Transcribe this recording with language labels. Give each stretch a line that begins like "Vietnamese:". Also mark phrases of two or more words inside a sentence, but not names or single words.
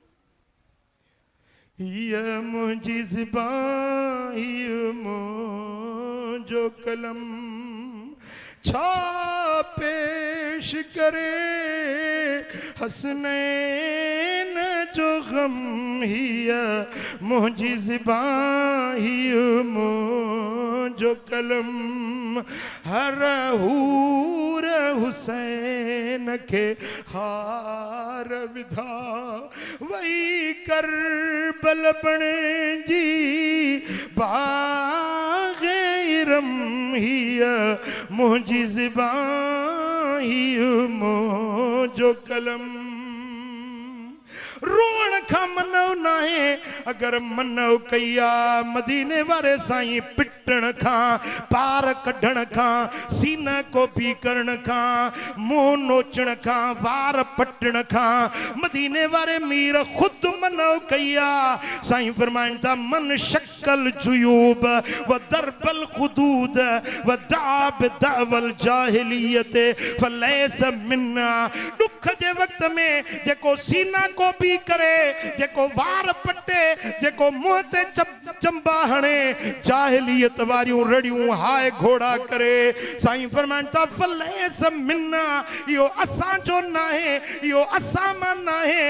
Sindhi: ये मुझी ज़बान ये मुझो कलम छा पेश करे हसनैन जो गम हिया मुझी ज़बान ये मुझो कलम हर हूर हुसैन के हार विधा वही करबल बणे जी बाग़े इरम हिया मुझी ज़बान ही मुझो कलम। रोअण खां मनो नाहे अगर मनो कया मदीने वारे साईं पिटण खां, पार कढण खां, सीना को भी करण खां, मुंह नोचण खां, वार पटण खां मदीने वारे मीर खुद मनो कया। साईं फरमाइन था
Arabic: من شق الجيوب وضرب الخدود ودعا بدعوى الجاهلية فليس منا. दुख जे वक्त में जेको सीना को भी करे, जेको वार पटे, जेको मुंह ते चंबा हणे, जाहिलियत वारियूं रड़ियूं हाय घोड़ा करे। साईं फरमाइनि था فليس منا, इहो असां जो नाहे, इहो असां मां नाहे।